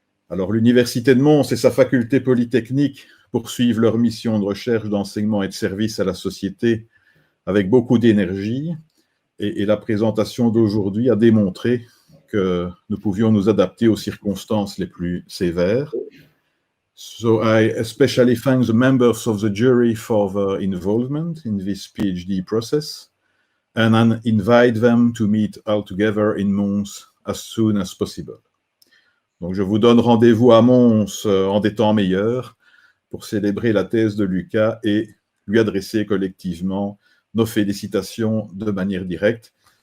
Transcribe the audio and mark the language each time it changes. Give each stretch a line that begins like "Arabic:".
French: Alors l'Université de Mons et sa faculté polytechnique poursuivent leur mission de recherche, d'enseignement et de service à la société avec beaucoup d'énergie. Et la présentation d'aujourd'hui a démontré que nous pouvions nous adapter aux circonstances les plus sévères.
English: So I especially thank the members of the jury for their involvement in this PhD process, and I invite them to meet all together in Mons as soon as possible.
French: Donc je vous donne rendez-vous à Mons en des temps meilleurs pour célébrer la thèse de Lucas et lui adresser collectivement nos félicitations de manière directe.